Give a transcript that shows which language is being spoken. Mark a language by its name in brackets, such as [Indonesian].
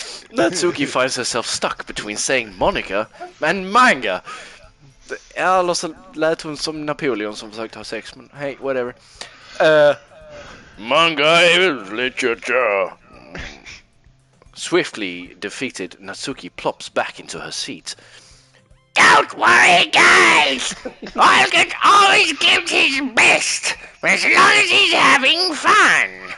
[English] Natsuki finds herself stuck between saying Monica and manga. [Swedish] Eller så lät hon som Napoleon som försökte ha sex, men hey, whatever. [English] Manga is literature. Swiftly defeated, Natsuki plops back into her seat. Don't worry, guys! Olga always gives his best, as long as he's having fun.